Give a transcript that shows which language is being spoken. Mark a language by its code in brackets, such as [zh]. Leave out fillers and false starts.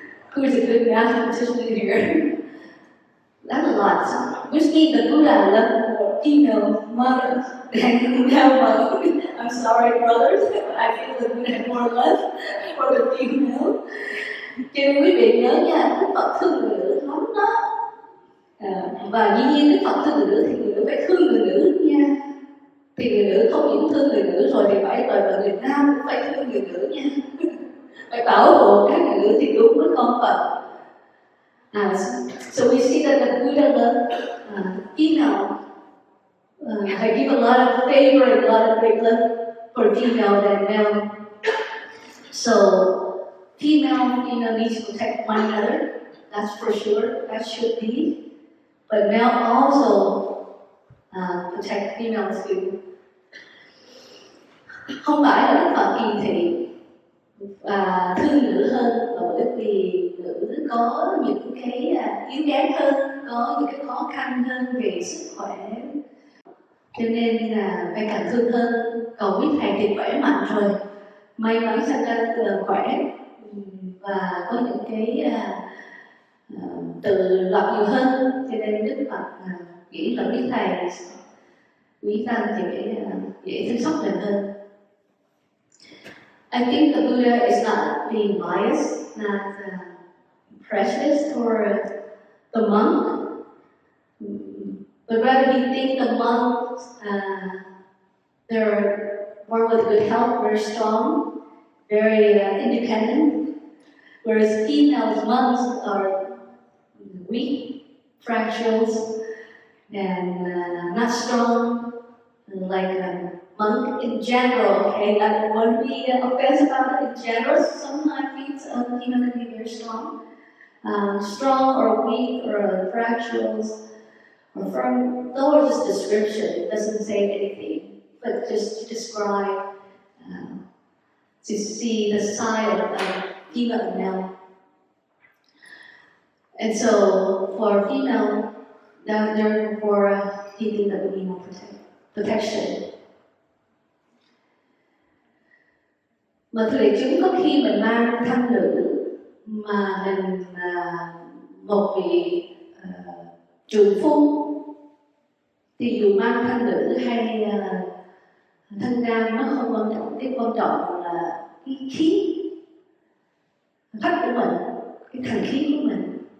[en] Who's a good mathematician here? That's a lot, which means the Buddha loved more female mother than male mother. I'm sorry, brothers, but I feel that we have more love for the female. [vi] Cho nên quý vị nhớ nha, Đức Phật thương người nữ lắm đó. Và dĩ nhiên Đức Phật thương người nữ thì người nữ phải thương người nữ nha. Thì người nữ không những thương người nữ rồi thì phải là người nam cũng phải thương người nữ nha. Phải bảo hộ các người nữ thì đúng với con Phật. [en] So we see that the Buddha loved female. I give a lot of favor and a lot of great love for female than male. So female needs to protect one another. That's for sure. That should be. But male also protect females too. [vi] Không phải là Đức Phật kỳ thị và thương nữ hơn, mà bởi vì nữ có những cái yếu kém hơn, có những cái khó khăn hơn về sức khỏe, cho nên là phải càng thương hơn. Còn quý thầy thì khỏe mạnh rồi, may mắn sinh ra khỏe và có những cái tự lập nhiều hơn, cho nên Đức Phật nghĩ là quý thầy, quý tăng thì dễ chăm sóc mình hơn. [en] I think the Buddha is not being biased, not prejudiced toward the monk, but rather he thinks the monks, they're born with good health, very strong, very independent, whereas female monks are weak, fragile, and not strong, like monk in general. Okay, I don't want to be offensive about it. In general, sometimes female can be very strong, strong or weak or fragile or firm. Those are just description. It doesn't say anything, but just to describe, to see the side of female and male. And so for female, therefore he thinks that we need more protection. [vi] Mà thưa đại chúng, có khi mình mang thân nữ mà mình một vị trượng phu, thì dù mang thân nữ hay thân nam nó không quan trọng, cái quan trọng là cái khí phách của mình, cái thần khí của mình.